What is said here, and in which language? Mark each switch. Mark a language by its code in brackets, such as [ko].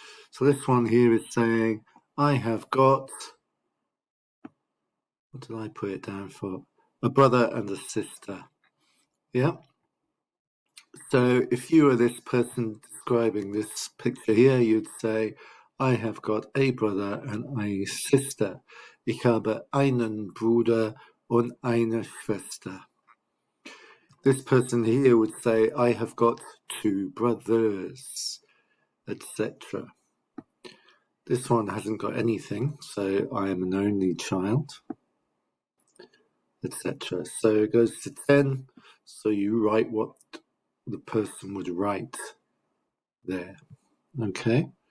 [en] So this one here is saying, I have got, what did I put it down for? A brother and a sister. Yeah. So if you were this person describing this picture here, you'd say, I have got a brother and a sister. [de] Ich habe einen Bruder und eine Schwester. [en] This person here would say, I have got 2 brothers, etc. This one hasn't got anything, so I am an only child, etc. So it goes to 10, so you write what the person would write there. Okay?